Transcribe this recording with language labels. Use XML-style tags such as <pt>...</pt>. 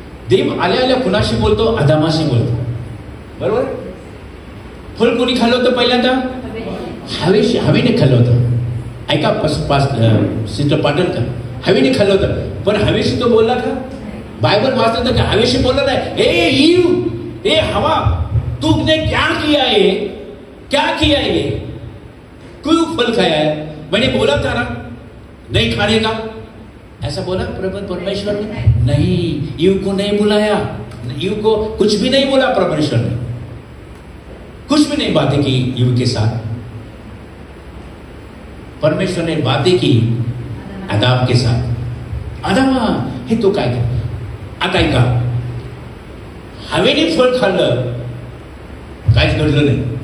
<mr>देव आल्या कुणाशी बोलतो? आदामाशी बोलतो. बरोबर. फळ कोणी खाल्लं होतं पहिल्यांदा? हवेने खाल्लं होतं. ऐका सिस्टर पाटील का हवेने खाल्लं होतं, पण हवेशी तो बोलला का? बायबल वाचलं तर हवेशी बोलला नाही.</mr> <hi>ए ईव, ए हवा, तुमने क्या किया है, क्या किया है, क्यों फल खाया है? मैंने बोला था ना नहीं खाने का, ऐसा बोला परमेश्वर ने? नहीं, ईव को नहीं बुलाया, ईव को कुछ भी नहीं बोला परमेश्वर ने, कुछ भी नहीं बातें की ईव के साथ. परमेश्वर ने बातें की आदाम के साथ.</hi> <mr>आदामा हे तो काय कर. आता ऐका, हवेने फळ खाल्लं, काहीच घडलं नाही.</mr>